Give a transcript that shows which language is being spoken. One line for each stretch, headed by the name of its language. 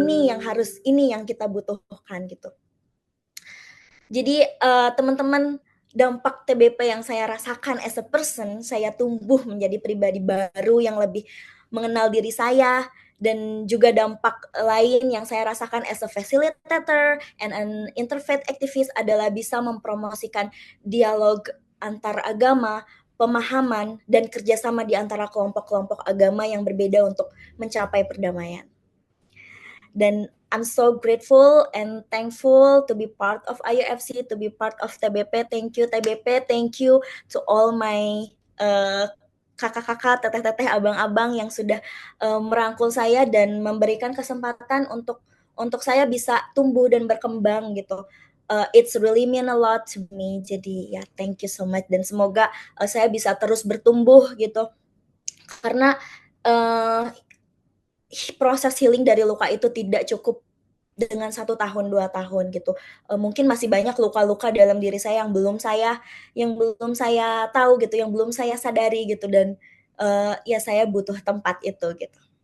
Indonesian: Ini yang kita butuhkan gitu. Jadi teman-teman, dampak TBP yang saya rasakan
English: as a person,
Indonesian: saya tumbuh menjadi pribadi baru yang lebih mengenal diri saya, dan juga dampak lain yang saya rasakan
English: as a facilitator and an interfaith activist
Indonesian: adalah bisa mempromosikan dialog antar agama, pemahaman, dan kerjasama di antara kelompok-kelompok agama yang berbeda untuk mencapai perdamaian. Dan
English: I'm so grateful and thankful to be part of IOFC, to be part of TBP. Thank you TBP, thank you to all my
Indonesian: kakak-kakak, teteh-teteh, abang-abang yang sudah merangkul saya dan memberikan kesempatan untuk saya bisa tumbuh dan berkembang gitu.
English: It's really mean a lot to me.
Indonesian: Jadi ya
English: thank you so much,
Indonesian: dan semoga saya bisa terus bertumbuh gitu, karena proses healing dari luka itu tidak cukup dengan 1 tahun 2 tahun gitu. Mungkin masih banyak luka-luka dalam diri saya yang belum saya tahu gitu, yang belum saya sadari gitu, dan ya saya butuh tempat itu gitu.